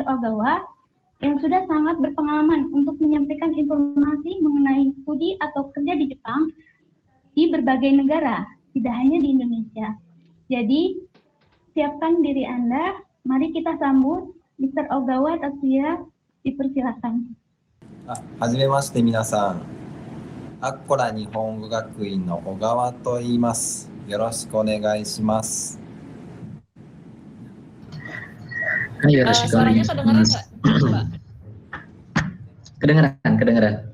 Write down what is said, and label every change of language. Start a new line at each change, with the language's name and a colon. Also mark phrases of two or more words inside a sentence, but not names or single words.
Indonesian: Ogawa yang sudah sangat berpengalaman untuk menyampaikan informasi mengenai studi atau kerja di Jepang di berbagai negara, tidak hanya di Indonesia. Jadi, siapkan diri Anda, mari kita sambut Mr. Ogawa Tatsuya, dipersilakan.
Japanese: はじめまして皆さん。アッコラ日本語学院の小川と言います。よろしくお願いします。 Hai,よろしくお願いします。Kedengaran.